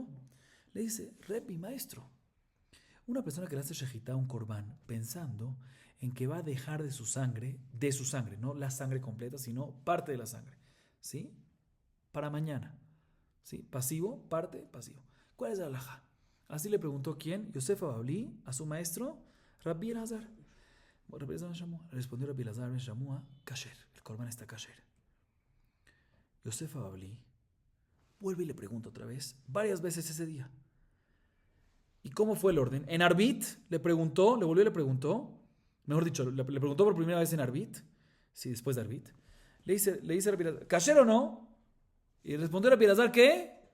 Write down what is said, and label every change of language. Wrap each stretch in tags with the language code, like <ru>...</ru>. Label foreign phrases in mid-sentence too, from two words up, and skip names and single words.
<es>Le dice, Rebi, maestro, una persona que le hace shejitá a un corbán pensando en que va a dejar de su sangre, no la sangre completa, sino parte de la sangre, ¿sí? Para mañana, ¿sí? Pasivo, parte, pasivo. ¿Cuál es la halajá? Así le preguntó ¿quién? Yosef Ababli a su maestro, Rabbi Elazar. Rabbi Elazar ben Shamua. Respondió Rabbi Elazar ben Shamua, kasher, el corbán está kasher. Yosef Ababli vuelve y le pregunta otra vez, varias veces ese día. ¿Y cómo fue el orden? En Arbit le volvió y le preguntó, Mejor dicho, le preguntó por primera vez en Arbit, sí, después de Arbit. Le dice a Rabbi Elazar, ¿kasher o no? Y respondió Rabbi Elazar, ¿qué?</es>